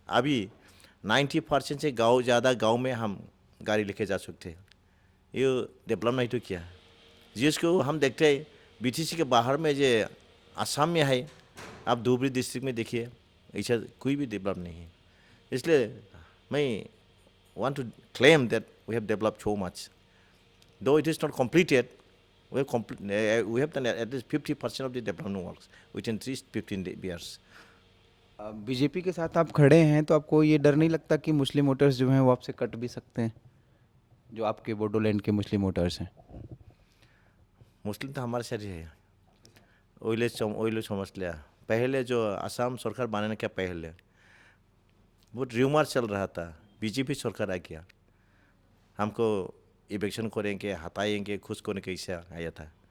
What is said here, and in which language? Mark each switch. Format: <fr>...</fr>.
<hi>अभी 90% से गाँव ज़्यादा गाँव में हम गाड़ी लेके जा सकते हैं। ये डेवलप नहीं तो किया जिसको हम देखते हैं बीटीसी के बाहर में जो आसाम में है, आप धुबरी डिस्ट्रिक्ट में देखिए ऐसा कोई भी डेवलप नहीं है। इसलिए मैं</hi> <en>want to claim that we have developed so much. Though it is not completed, we have done at least 50% of the development works within 15 years.</en> <hi>BJP के साथ आप खड़े हैं तो आपको ये डर नहीं लगता कि मुस्लिम वोटर्स जो हैं वो आपसे कट भी सकते हैं, जो आपके बोडोलैंड के मुस्लिम वोटर्स हैं? मुस्लिम तो हमारे साथ ही है। ओइले समझ लिया। पहले जो असम सरकार बनाने के पहले बहुत र्यूमर चल रहा था, बीजेपी सरकार आ गया, हमको इलेक्शन करेंगे, हटाएंगे, खुश करने का इच्छा आया था।</hi>